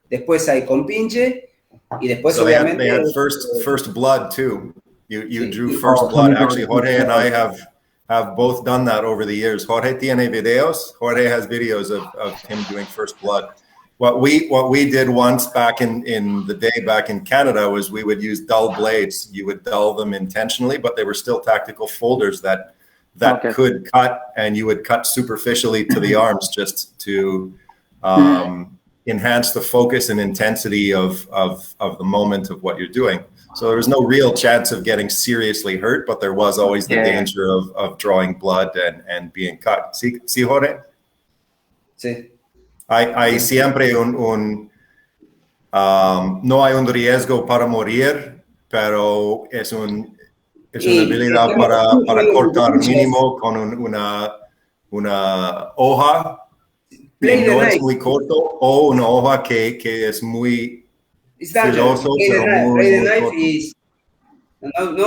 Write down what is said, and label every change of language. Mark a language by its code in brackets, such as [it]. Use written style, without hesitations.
[es] Después hay con pinche. Y después, [en] so [es] obviamente. [en] They had first blood too. You drew first blood. Actually, Jorge and I have both done that over the years. [es] Jorge tiene videos. [en] Jorge has videos of him doing first blood. What we did once back in the day back in Canada was we would use dull blades. You would dull them intentionally, but they were still tactical folders that could cut, and you would cut superficially to the arms just to enhance the focus and intensity of the moment of what you're doing. So there was no real chance of getting seriously hurt, but there was always the danger of drawing blood and being cut. [es] ¿Sí, Jorge? Sí. Hay siempre no hay un riesgo para morir, pero es una habilidad para cortar mínimo con una hoja que no es muy corto o una hoja que es muy filoso, pero muy corto.